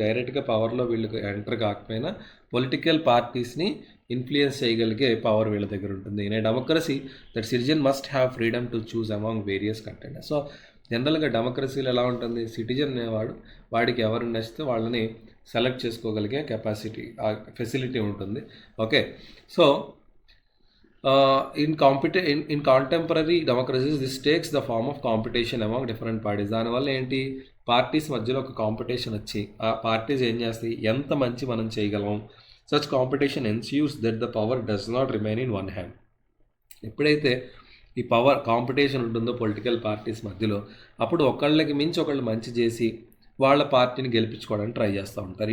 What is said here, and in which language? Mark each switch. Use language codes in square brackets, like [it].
[te] డైరెక్ట్గా పవర్లో వీళ్ళకి ఎంటర్ కాకపోయినా పొలిటికల్ పార్టీస్ని ఇన్ఫ్లుయెన్స్ చేయగలిగే పవర్ వీళ్ళ దగ్గర ఉంటుంది. [en] In a democracy that citizen must have freedom to choose among various contenders. [te] So జనరల్గా డెమోక్రసీలో ఎలా ఉంటుంది, సిటిజన్ అనేవాడు వాడికి ఎవరు నచ్చితే వాళ్ళని సెలెక్ట్ చేసుకోగలిగే కెపాసిటీ, ఫెసిలిటీ ఉంటుంది. [en] Okay, so in contemporary democracies this takes the form of competition among different parties. [te] దానివల్ల ఏంటి, పార్టీస్ మధ్యలో ఒక కాంపిటీషన్ వచ్చి ఆ పార్టీస్ ఏం చేస్తాయి, ఎంత మంచి మనం చేయగలం. [en] Such competition ensures that the power does not remain in one hand. [te] ఎప్పుడైతే ఈ పవర్ కాంపిటీషన్ ఉంటుందో పొలిటికల్ పార్టీస్ మధ్యలో, అప్పుడు ఒకళ్ళకి మించి ఒకళ్ళు మంచి చేసి వాళ్ళ పార్టీని గెలిపించుకోవడానికి ట్రై చేస్తూ ఉంటారు.